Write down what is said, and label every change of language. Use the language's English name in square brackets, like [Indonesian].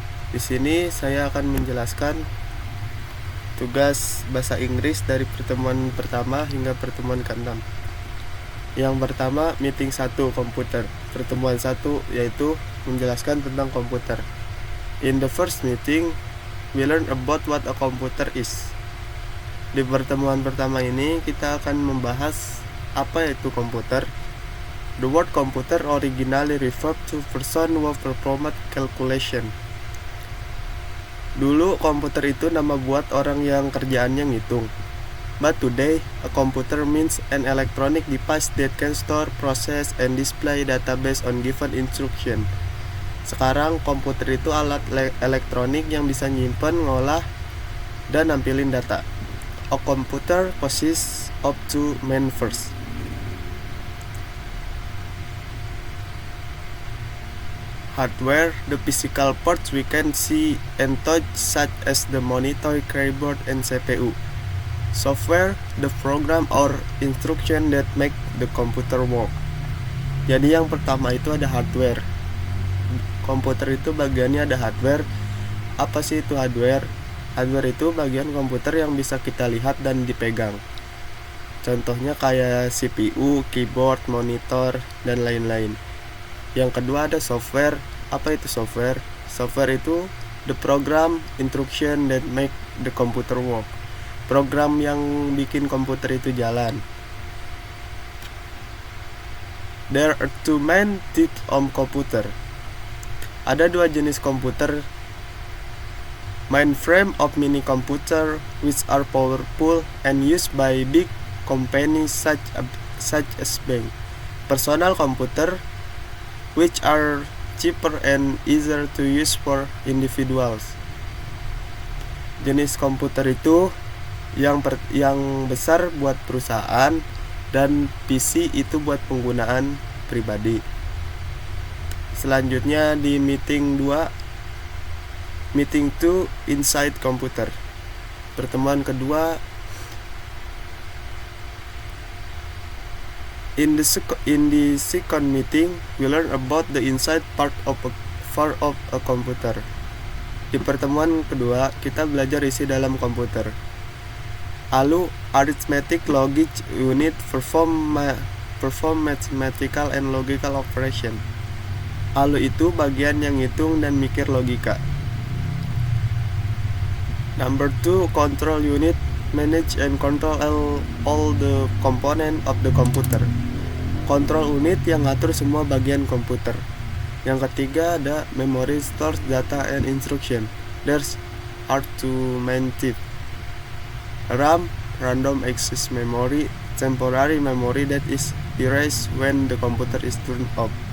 [Indonesian] Di sini saya akan menjelaskan tugas bahasa Inggris dari pertemuan pertama hingga pertemuan ke-6. Yang pertama, meeting 1 komputer. Pertemuan 1 yaitu menjelaskan tentang komputer. [English] In the first meeting, we learn about what a computer is. [Indonesian] Di pertemuan pertama ini kita akan membahas apa itu komputer. [English] The word computer originally referred to person who performed calculation. [Indonesian] Dulu komputer itu nama buat orang yang kerjaannya ngitung. [English] But today, a computer means an electronic device that can store, process, and display data based on given instruction. [Indonesian] Sekarang komputer itu alat elektronik yang bisa nyimpen, ngolah, dan nampilin data. [English] A computer consists of two main parts. Hardware, the physical parts we can see and touch, such as the monitor, keyboard, and CPU. Software, the program or instruction that make the computer work. [Indonesian] Jadi yang pertama itu ada hardware. Komputer itu bagiannya ada hardware. Apa sih itu hardware? Hardware itu bagian komputer yang bisa kita lihat dan dipegang. Contohnya kayak CPU, keyboard, monitor, dan lain-lain. Yang kedua ada software. Apa itu software? Software itu [English] the program, instruction that make the computer work. [Indonesian] Program yang bikin komputer itu jalan. [English] There are two main types of computer. [Indonesian] Ada dua jenis komputer. [English] Mainframe of mini computer, which are powerful and used by big companies such as bank. Personal computer, which are cheaper and easier to use for individuals. [Indonesian] Jenis komputer itu yang besar buat perusahaan dan PC itu buat penggunaan pribadi. Selanjutnya di meeting 2, [English] meeting 2 inside computer. [Indonesian] Pertemuan kedua, [English] in the second meeting we learn about the inside part of a computer. [Indonesian] Di pertemuan kedua kita belajar isi dalam komputer. [English] ALU, arithmetic logic unit, perform mathematical and logical operation. [Indonesian] ALU itu bagian yang ngitung dan mikir logika. [English] Number 2, control unit, manage and control all the component of the computer. [Indonesian] Control unit yang ngatur semua bagian komputer. Yang ketiga ada [English] memory, stores data and instruction. There's are two main types. RAM, random access memory, temporary memory that is erased when the computer is turned off.